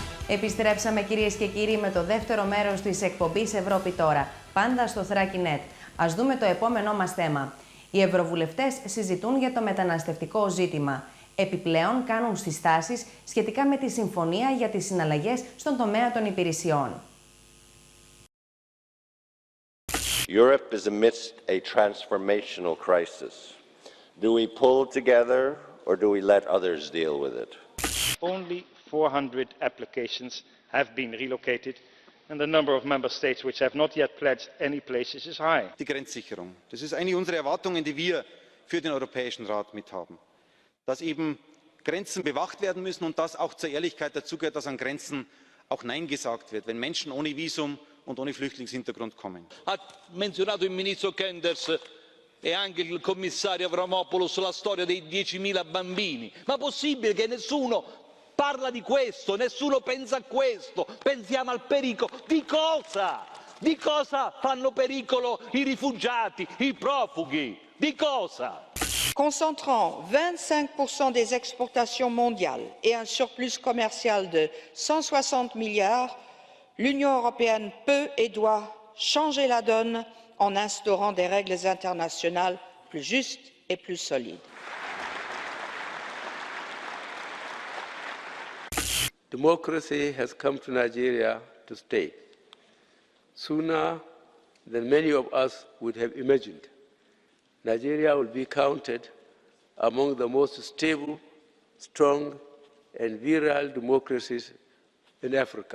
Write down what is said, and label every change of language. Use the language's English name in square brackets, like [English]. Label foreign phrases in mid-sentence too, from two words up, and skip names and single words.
[Greek] Επιστρέψαμε κυρίες και κύριοι με το δεύτερο μέρος της εκπομπής Ευρώπη Τώρα, πάντα στο Thrakinet. Ας δούμε το επόμενό μας θέμα. Οι ευρωβουλευτές συζητούν για το μεταναστευτικό ζήτημα. Επιπλέον κάνουν συστάσεις σχετικά με τη συμφωνία για τις συναλλαγές στον τομέα των υπηρεσιών. [English] Europe is amidst a transformational crisis. Do we pull together or do we let others deal with it? Only 400 applications have been relocated and the number of member states which have not yet pledged any places is high. [German] Die Grenzsicherung. Das ist eine unserer Erwartungen, die wir für den Europäischen Rat mithaben. Dass eben Grenzen bewacht werden müssen und dass auch zur Ehrlichkeit dazugehört, dass an Grenzen auch Nein gesagt wird, wenn Menschen ohne Visum und ohne Flüchtlingshintergrund kommen. [Italian] Ha menzionato il ministro Kenders e anche il commissario Avramopoulos la storia dei 10.000 bambini. Ma possibile che nessuno parla di questo, nessuno pensa a questo, pensiamo al pericolo. Di cosa? Di cosa fanno pericolo i rifugiati, i profughi? Di cosa? [French] Concentrant 25% des exportations mondiales et un surplus commercial de 160 milliards, l'Union européenne peut et doit changer la donne en instaurant des règles internationales plus justes et plus solides. [English] Democracy has come to Nigeria to stay, sooner than many of us would have imagined. Nigeria will be counted among the most stable, strong and virile democracies in Africa.